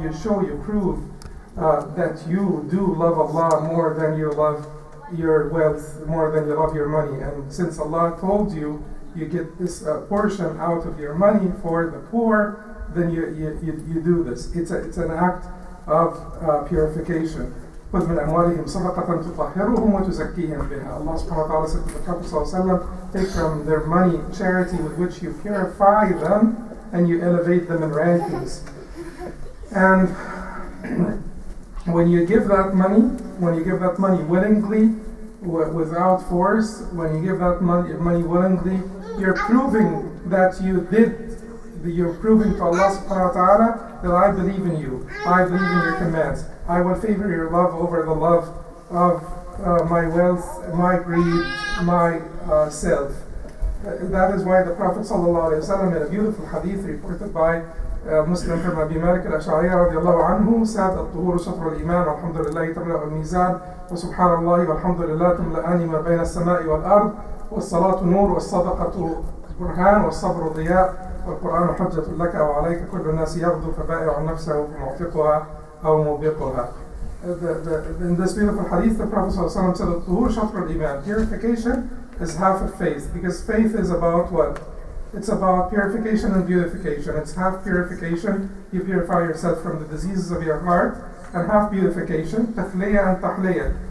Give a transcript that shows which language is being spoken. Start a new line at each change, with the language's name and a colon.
English: You prove that you do love Allah more than you love your wealth, more than you love your money. And since Allah told you, you get this portion out of your money for the poor, then you do this. It's an act of purification.
Arabic: خذ من أموالهم صدقة تطهرهم وتزكيهم بها.
English: Allah subhanahu wa ta'ala said to the Prophet sallallahu alaihi wasallam, take from their money charity with which you purify them and you elevate them in rankings. And when you give that money willingly, without force, when you give that money willingly, you're proving that you're proving to Allah subhanahu wa ta'ala that I believe in you, I believe in your commands. I will favor your love over the love of my wealth, my greed, my self. That is why the Prophet ﷺ, in a beautiful hadith reported by Muslim from Abi Malik al-Ash'ari radiallahu anhu, said,
Arabic: الطهور شطر الإيمان والحمد لله تملأ الميزان وسبحان الله والحمد لله تملأان ما بين السماء والأرض والصلاة نور والصدقة برهان والصبر ضياء والقرآن حجة لك وعليك كل الناس يغدو فبائع نفسه فمعتقها أو موبقها.
English: In this beautiful hadith, the Prophet ﷺ said,
Arabic: الطهور شطر الإيمان.
English: Purification is half of faith, because faith is about what? It's about purification and beautification. It's half purification, you purify yourself from the diseases of your heart, and half beautification, تخلية and تحلية.